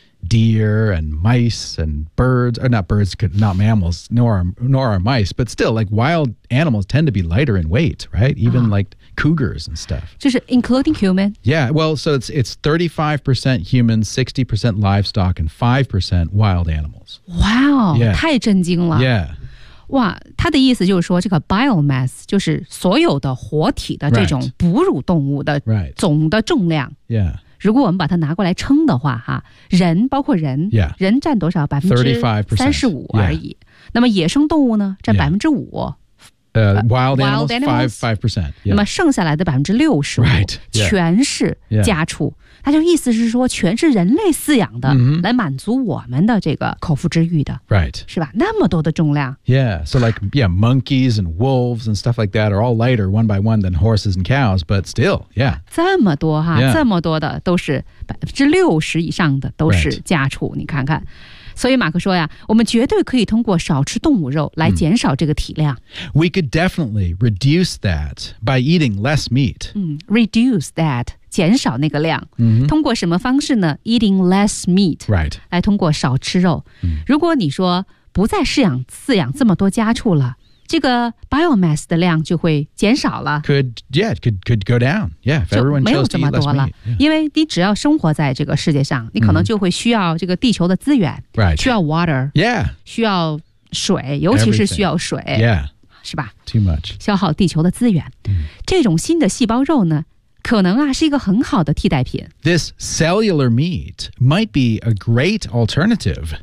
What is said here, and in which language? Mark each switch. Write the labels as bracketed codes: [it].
[en] deer and mice and birds, or not birds, not mammals, nor are mice, but still, like, wild animals tend to be lighter in weight, right? Even like cougars and stuff. Just including human? Yeah, well, so it's 35% human, 60% livestock, and 5% wild animals. [zh] Wow, 太震惊了。 [en] Yeah. [zh] 哇，他的意思就是说这个 biomass 就是所有的活体的这种哺乳动物的总的重量。 [en] Right. Yeah. [zh] 如果我们把它拿过来称的话哈，人包括人、 [en] yeah. [zh] 人占多少？35%而已。 [en] Yeah. [zh] 那么野生动物呢占5%。 [en] Wild animals, 5%、yeah. [zh] 那么剩下来的65%、 [en] right. yeah. [zh] 全是家畜。 [en] Yeah. [zh] 他就意思是说全是人类饲养的、 [en] mm-hmm. [zh] 来满足我们的这个口腹之欲的。 [en] Right. [zh] 是吧，那么多的重量。 [en] Yeah, so like, yeah, monkeys and wolves and stuff like that are all lighter one by one than horses and cows, but still, yeah. [zh] 这么多哈、 [en] yeah. [zh] 这么多的都是60%以上的都是家畜、 [en] right. [zh] 你看看。所以马克说呀，我们绝对可以通过少吃动物肉来减少这个体量。 [en] We could definitely reduce that by eating less meat. Reduce that, [zh] 减少那个量。 [en] Mm-hmm. [zh] 通过什么方式呢？ [en] Eating less meat. Right. [zh] 来通过少吃肉。如果你说不再饲养这么多家畜了，这个 biomass 的量就会减少了。 [en] Could, yeah, could go down. Yeah, if everyone chose to eat less meat. [zh] 没有这么多了。因为你只要生活在这个世界上，你可能就会需要这个地球的资源。 [en] Right. [zh] 需要 water. [en] Yeah. [zh] 需要水，尤其是需要水。 [en] Yeah. [zh] 是吧？ [en] Too much. [zh] 消耗地球的资源。这种新的细胞肉呢，可能啊，是一个很好的替代品。 [en] This cellular meat might be a great alternative.